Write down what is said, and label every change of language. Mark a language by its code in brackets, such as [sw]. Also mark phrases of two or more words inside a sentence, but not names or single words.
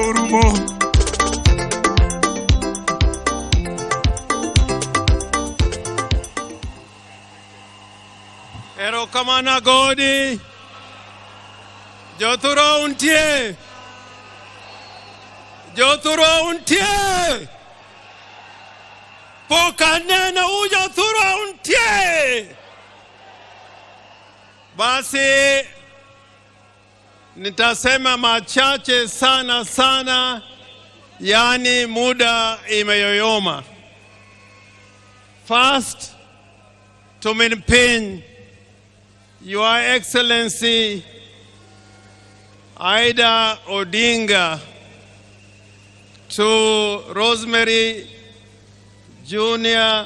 [luo] Bravo. Erokamana Godi. Joturo untie. Joturo untie. Pokanena ujoturo untie. [sw] Basi nitasema machache sana, yani muda imeyoyoma. [en] First, to maintain Your Excellency Aida Odinga, to Rosemary Jr.